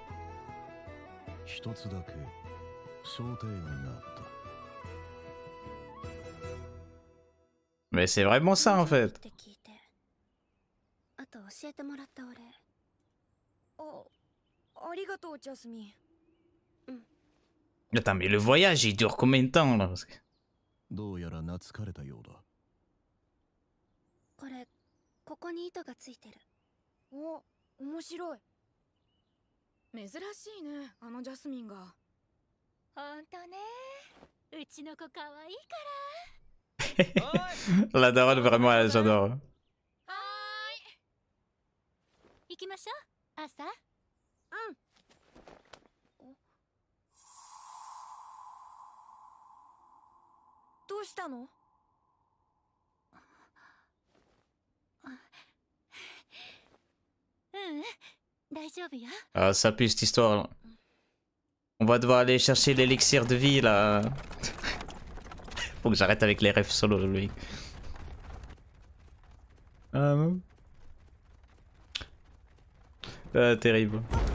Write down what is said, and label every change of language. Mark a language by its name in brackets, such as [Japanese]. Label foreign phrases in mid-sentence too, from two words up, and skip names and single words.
[French] Mais c'est vraiment ça en fait. Attends, mais le voyage il dure combien de temps là? [Japanese] どうやら懐かれたようだ。これ、ここに糸がついてる。お、面白い。珍しいね、あのジャスミンが。ほんとね。うちの子かわいいから。 [French] La daronne vraiment, j'adore. [Japanese] はーい。行きましょう、朝。うん。どうしたの？大丈夫よ。 [French] Ah, ça pue cette histoire là. On va devoir aller chercher l'élixir de vie là. Faut que j'arrête avec les refs solo lui. Terrible.